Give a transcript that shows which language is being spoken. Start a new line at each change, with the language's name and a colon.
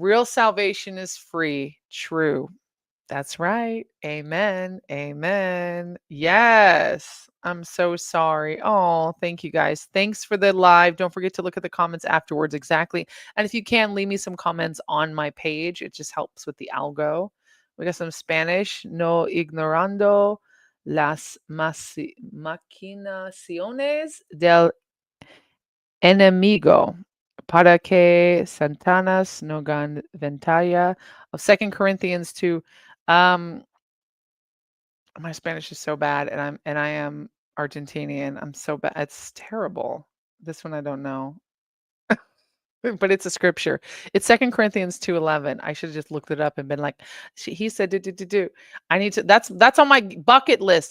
English: Real salvation is free. True. That's right. Amen. Amen. Yes. I'm so sorry. Oh, thank you guys. Thanks for the live. Don't forget to look at the comments afterwards. Exactly. And if you can, leave me some comments on my page. It just helps with the algo. We got some Spanish.
Spanish: No ignorando las maquinaciones del enemigo para que Santanas no gan ventaja.
English: Of 2 Corinthians 2. My Spanish is so bad, and I am Argentinian. I'm so bad. It's terrible. This one I don't know. But it's a scripture. It's 2 Corinthians 2:11. I should have just looked it up and been like, he said do. I need to that's on my bucket list.